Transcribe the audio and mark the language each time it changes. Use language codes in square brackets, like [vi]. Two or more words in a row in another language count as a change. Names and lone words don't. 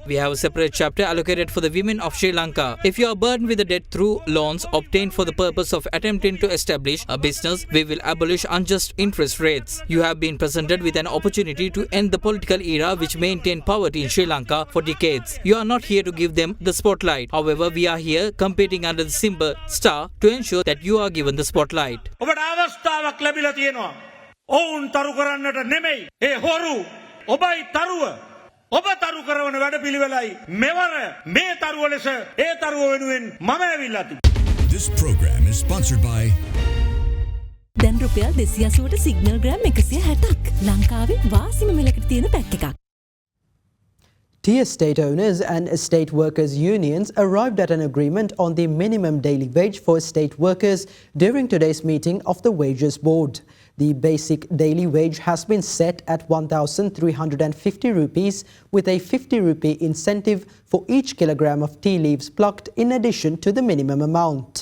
[en] We have a separate chapter allocated for the women of Sri Lanka. If you are burdened with the debt through loans obtained for the purpose of attempting to establish a business, we will abolish unjust interest rates. You have been presented with an opportunity to end the political era which maintained poverty in Sri Lanka for decades. You are not here to give them the spotlight. However, we are here competing under the symbol star to ensure that you are given the spotlight. [si] ඔවුන් තරු කරන්නට නෙමෙයි. ඒ හොරු ඔබයි තරුව ඔබ තරු කරවන වැඩපිළිවෙලයි මෙවර මේ තරුව ලෙස ඒ තරුව වෙනුවෙන් මම ඇවිල්ලා තිබෙනවා. [en] This program is sponsored by [si] දැන් රුපියල් 280ට සිග්නල් ග්‍රෑම් 160ක් ලංකාවේ වාසිම මිලකට තියෙන පැක් එකක්. [en] Tea estate owners and estate workers unions arrived at an agreement on the minimum daily wage for estate workers during today's meeting of the Wages Board. The basic daily wage has been set at 1,350 rupees with a 50 rupee incentive for each kilogram of tea leaves plucked in addition to the minimum amount.